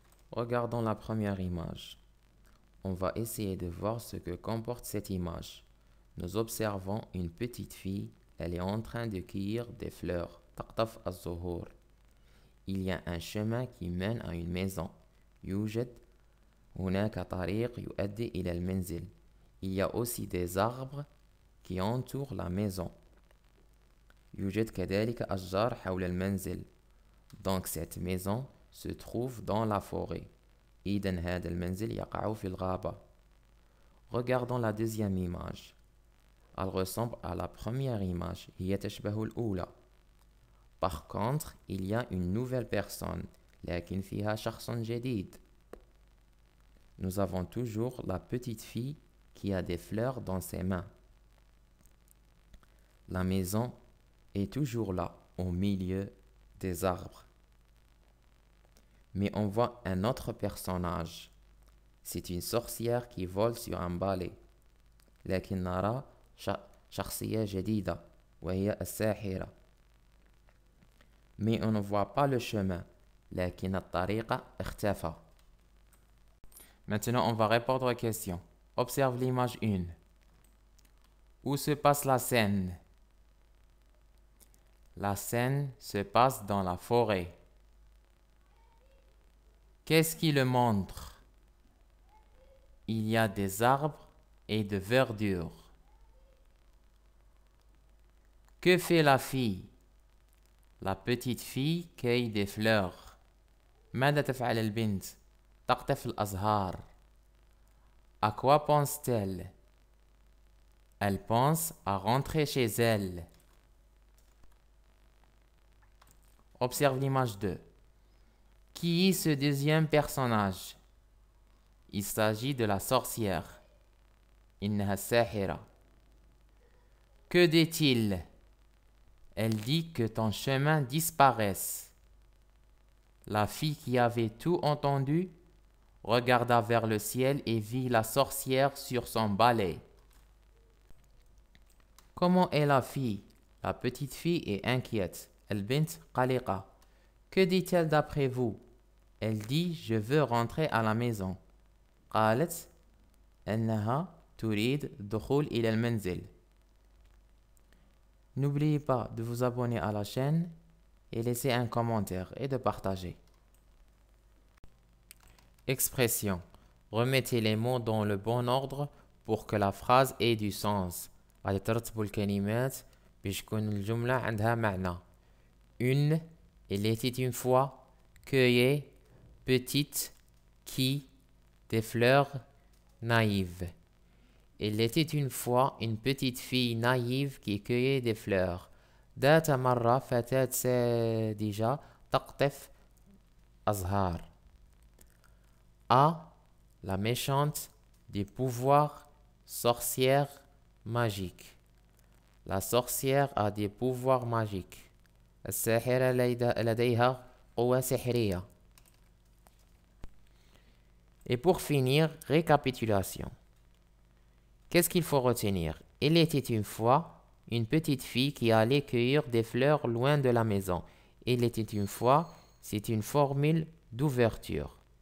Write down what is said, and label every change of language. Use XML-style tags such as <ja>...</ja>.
<fr>Regardons la première image. On va essayer de voir ce que comporte cette image. Nous observons une petite fille, elle est en train de cueillir des fleurs.</fr> <ar>تقطف الزهور.</ar> <fr>Il y a un chemin qui mène à une maison.</fr> <ar>يوجد هناك طريق يؤدي إلى المنزل.</ar> <fr>Il y a aussi des arbres qui entourent la maison.</fr> <ar>يوجد كذلك أشجار حول المنزل.</ar> <fr>Donc cette maison se trouve dans la forêt.</fr> <ar>إذن هذا المنزل يقع في الغابة.</ar> <fr>Regardons la deuxième image. Elle ressemble à la première image.</fr> <ar>هي تشبه الأولى.</ar> <fr>Par contre, il y a une nouvelle personne.</fr> <ar>لكن فيها شخص جديد.</ar> <fr>Nous avons toujours la petite fille qui a des fleurs dans ses mains. La maison est toujours là, au milieu des arbres. Mais on voit un autre personnage. C'est une sorcière qui vole sur un balai.</fr> <ar>لكن نرى شخصية جديدة وهي الساحرة.</ar> <fr>Mais on ne voit pas le chemin.</fr> <ar>لكن الطريق اختفى.</ar> <fr>Maintenant, on va répondre aux questions. Observe l'image 1. Où se passe la scène? La scène se passe dans la forêt. Qu'est-ce qui le montre? Il y a des arbres et de verdure. Que fait la fille? La petite fille cueille des fleurs.</fr> <ar>ماذا تفعل البنت؟ تقطف الأزهار.</ar> <fr>À quoi pense-t-elle? Elle pense à rentrer chez elle. Observe l'image 2. Qui est ce deuxième personnage? Il s'agit de la sorcière.</fr> <ar>إنها الساحرة.</ar> <fr>Que dit-il? Elle dit que ton chemin disparaisse. La fille qui avait tout entendu regarda vers le ciel et vit la sorcière sur son balai. Comment est la fille? La petite fille est inquiète.</fr> <ar>البنت قلقة.</ar> <fr>Que dit-elle d'après vous? Elle dit je veux rentrer à la maison.</fr> <ar>قالت أنها تريد الدخول إلى المنزل.</ar> <fr>N'oubliez pas de vous abonner à la chaîne et laisser un commentaire et de partager. Expression. Remettez les mots dans le bon ordre pour que la phrase ait du sens.</fr> <ar>غادي ترتبوا الكلمات باش تكون الجملة عندها معنى.</ar> <fr>Une, il était une fois, cueillait, petite, qui, des fleurs, naïve. Il était une fois une petite fille naïve qui cueillait des fleurs.</fr> <ar>ذات مرة فتاة ساذجة تقطف أزهار.</ar> <fr>A, la méchante, des pouvoirs, sorcière, magique. La sorcière a des pouvoirs magiques.</fr> <ar>الساحرة لديها قوة سحرية.</ar> <fr>Et pour finir, récapitulation. Qu'est-ce qu'il faut retenir? Il était une fois une petite fille qui allait cueillir des fleurs loin de la maison. Il était une fois, c'est une formule d'ouverture.</fr>